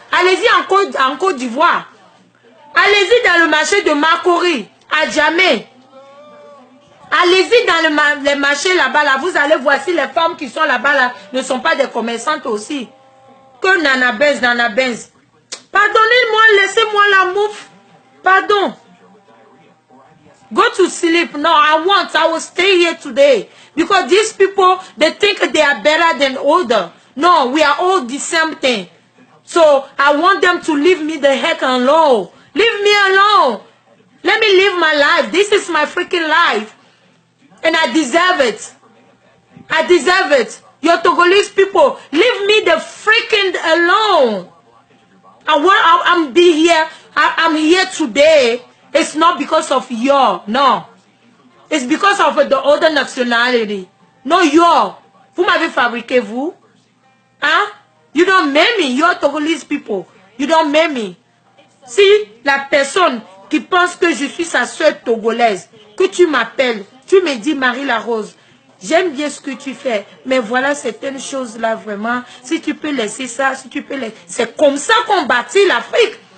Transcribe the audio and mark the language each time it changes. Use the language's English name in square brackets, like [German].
[French] Allez-y en Côte d'Ivoire. Allez-y dans le marché de Makori, à Djamé. Allez-y dans les marchés là-bas là. Vous allez voir si les femmes qui sont là-bas là ne sont pas des commerçantes aussi. Que Nana Benz. Pardonnez-moi, laissez-moi la mouffe. Pardon. [English] Go to sleep. No, I will stay here today. Because these people, they think they are better than older. No, we are all the same thing. So, I want them to leave me the heck alone. Leave me alone. Let me live my life. This is my freaking life. And I deserve it. I deserve it. Your Togolese people, leave me the freaking alone. I'm be here. I'm here today. It's not because of your, no. It's because of the other nationality. No, your. [French] Vous m'avez fabriqué, vous. [English] Hein? You don't make me. You're Togolese people. You don't make me. [French] Si la personne qui pense que je suis sa soeur togolaise, que tu m'appelles, tu me dis Marie la Rose, j'aime bien ce que tu fais, mais voilà certaines choses là vraiment, si tu peux laisser ça, si tu peux laisser... C'est comme ça qu'on bâtit l'Afrique.